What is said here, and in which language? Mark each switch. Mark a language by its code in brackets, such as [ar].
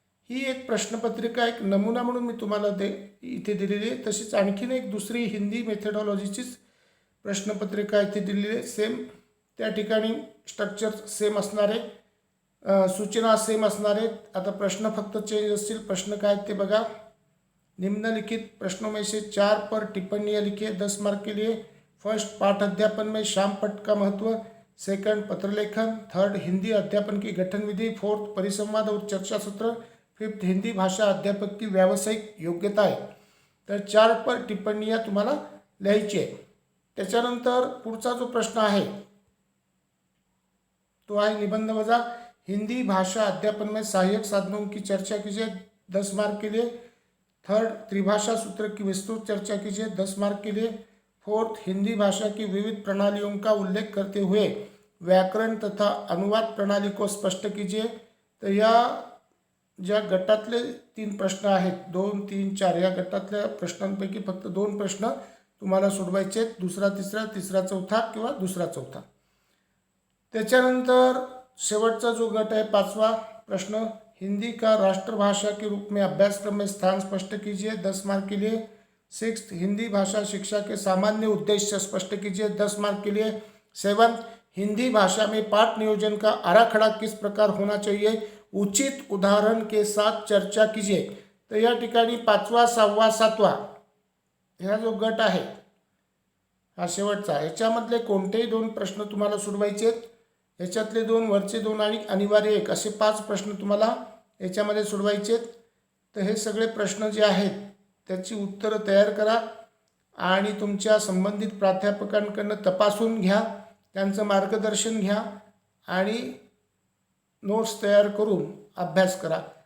[mr] ही एक प्रश्नपत्रिका एक नमुना म्हणून मी तुम्हाला इथे दिलेली आहे. तशीच आणखीन एक दुसरी हिंदी मेथडॉलॉजीचीच प्रश्नपत्रिका इथे दिलेली आहे. सेम त्या ठिकाणी स्ट्रक्चर सेम असणार आहे, सूचना सेम असणार आहेत. आता प्रश्न फक्त चेंज असतील. प्रश्न काय ते बघा. [hi] निम्नलिखित प्रश्नों में से 4 पर टिप्पणियाँ लिखिए. 10 मार्क के लिए. फर्स्ट, पाठ अध्यापन में श्याम पट का महत्व. सेकंड, पत्रलेखन. थर्ड, हिंदी अध्यापन की गठन विधि. फोर्थ, परिसंवाद और चर्चा सत्र. फिफ्थ, हिंदी भाषा अध्यापक की व्यावसायिक योग्यता आहे. तर 4 पर टिप्पणियाँ [mr] तुम्हाला लिहायची आहे. त्याच्यानंतर पुढचा जो प्रश्न आहे तो आहे निबंध वजा. [hi] हिंदी भाषा अध्यापन में सहायक साधनों की चर्चा कीजिए, 10 मार्क के लिए। थर्ड, त्रिभाषा सूत्र की विस्तृत चर्चा कीजिए, 10 मार्क के लिए। फोर्थ, हिंदी भाषा की विविध प्रणालियों का उल्लेख करते हुए व्याकरण तथा अनुवाद प्रणाली को स्पष्ट कीजिए। [mr] तर या ज्या गटातले 3 प्रश्न आहेत, 2, 3, 4 या गटातल्या प्रश्नांपैकी फक्त 2 प्रश्न तुम्हाला सोडवायचे आहेत, दुसरा तिसरा, तिसरा चौथा किंवा दुसरा चौथा। त्याच्यानंतर शेवटचा जो गट आहे [hi] 5वां प्रश्न, हिंदी का राष्ट्रभाषा के रूप में अभ्यासक्रम में स्थान स्पष्ट कीजिए, 10 मार्क के लिए। 6th, हिंदी भाषा शिक्षा के सामान्य उद्देश्य स्पष्ट कीजिए, 10 मार्क के लिए। 7th, हिंदी भाषा में पाठ नियोजन का आराखड़ा किस प्रकार होना चाहिए, उचित उदाहरण के साथ चर्चा कीजिए। [mr] तर या ठिकाणी 5वा, 6वा, 7वा ह्या जो गट आहे हा शेवटचा, याच्यामधले कोणतेही 2 प्रश्न तुम्हाला सोडवायचे आहेत। याच्यातले 2, वरचे 2 आणि अनिवार्य 1 असे 5 प्रश्न तुम्हाला याच्यामध्ये सोडवायचे आहेत। तर हे सगळे प्रश्न जे आहेत त्याची उत्तरं तयार करा आणि तुमच्या संबंधित प्राध्यापकांकडून तपासून घ्या, त्यांचं मार्गदर्शन घ्या आणि नोट्स तयार करून अभ्यास करा।